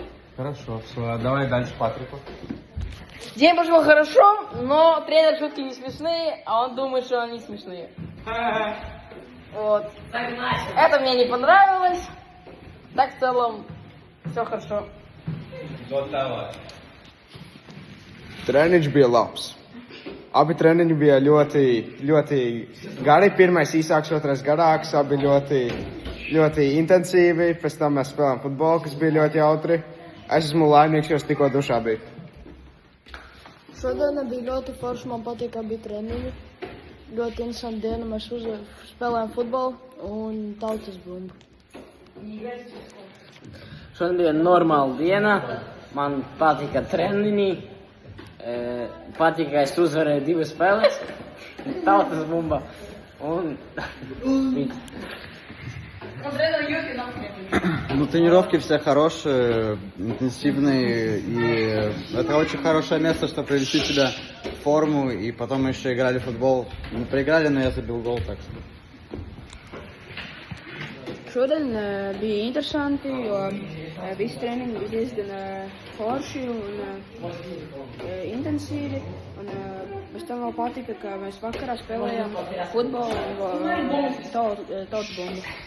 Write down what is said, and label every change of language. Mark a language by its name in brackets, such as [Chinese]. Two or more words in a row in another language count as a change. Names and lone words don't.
[Russian] Хорошо, все. А давай дальше Патрику. День прошел хорошо, но тренер шутки не смешные, а он думает, что они смешные. Вот. Это мне не понравилось. Так в целом все хорошо. [Latvian] Treniņš bija labs. Abi treniņi bija ļoti gari. Pirmais īsāks, otrais garāks. Abi ļoti intensīvi. Pēc tam mēs spēlējām futbolu, kas bija ļoti jautri. Es esmu laimīgs, jo es tikko dušā biju. Šodien bija ļoti forši, man patīk, ka bija treniņi. Ļoti interesanti diena, mēs spēlējām futbolu un tautas bumbu. Šodien bija normāla diena. Man patika treniņi. Patika, ka es uzvarēju 2 spēles. Tautas bumba. Un... [Russian] Ну, тренировки все хорошие, интенсивные, и это очень хорошее место, чтобы привести себя в форму, и потом мы еще играли в футбол. Мы проиграли, но я забил гол, так что... [Latvian] Šodien bija interesanti, jo visi treniņi bija diezgan forši un intensīvi. Un pēc tam vēl patika, ka mēs vakarā spēlējām futbolu un tautas bumbu.